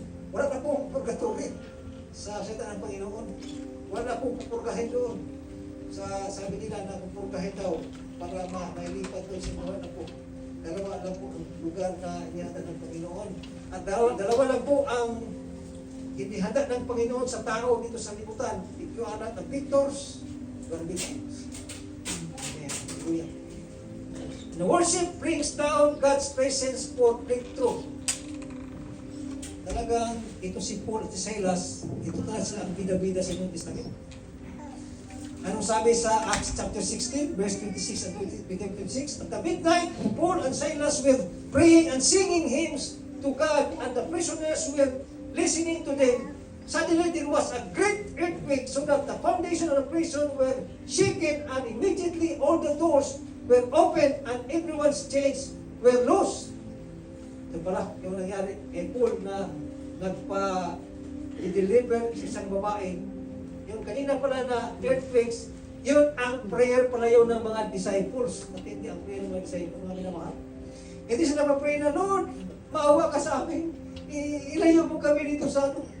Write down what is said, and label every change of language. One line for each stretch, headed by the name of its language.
Filipino: Wala na pong purgatorio sa salita ng Panginoon. Wala na pong pupurgahin doon. Sabi nila na pupurgahin daw para mailipat doon sa mga na po. Dalawa lang po ang lugar na inihatan ng Panginoon. At dalawa lang po ang Hinihanda ng Panginoon sa tao dito sa libutan.
English: If you are not the victors, you are victims. Amen. Hallelujah. The worship brings down God's presence for breakthrough.
Filipino: Talagang ito si Paul at si Silas, ito talaga sila ang bida-bida sa New Testament. Anong sabi sa Acts chapter 16, verse 26 and 26?
English: At the midnight, Paul and Silas were praying and singing hymns to God, and the prisoners were listening to them. Suddenly there was a great earthquake, so that the foundation of the prison were shaken, and immediately all the doors were opened and everyone's chains were loose.
Filipino: Ito pala yung nangyari kay Paul na nagpa-deliver sa isang babae. Yung kanina pala na earthquakes, yun ang prayer pala yun ng mga disciples. Matindi ang prayer ng mga disciples, mga minamahal. Hindi sila pa-pray na, Lord, maawa ka sa amin. Ilayo mo kami dito sa ano.